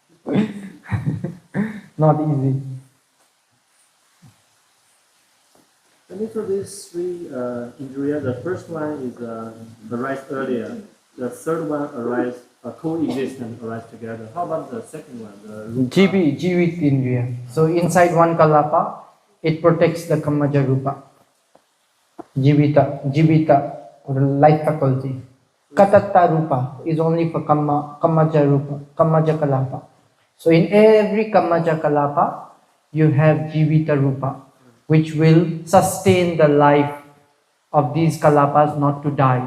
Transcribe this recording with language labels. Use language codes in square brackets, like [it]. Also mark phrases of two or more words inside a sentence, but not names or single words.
[en] Not easy. And so these three indriya, the first one is arise earlier, the third one arise coexistent, arise together. How about the second one, the rupa? [pi] Jivit Indriya. [en] So inside one kalapa, it protects the [pi] Kamaja Rupa. [en] Jivita, or life faculty. [pi] Katatta Rupa [en] is only for [pi] Kamaja Rupa, Kamaja Kalapa. [en] So in every [pi] Kamaja Kalapa, [en] you have [pi] Jivita Rupa, [en] which will sustain the life of these Kalapas not to die.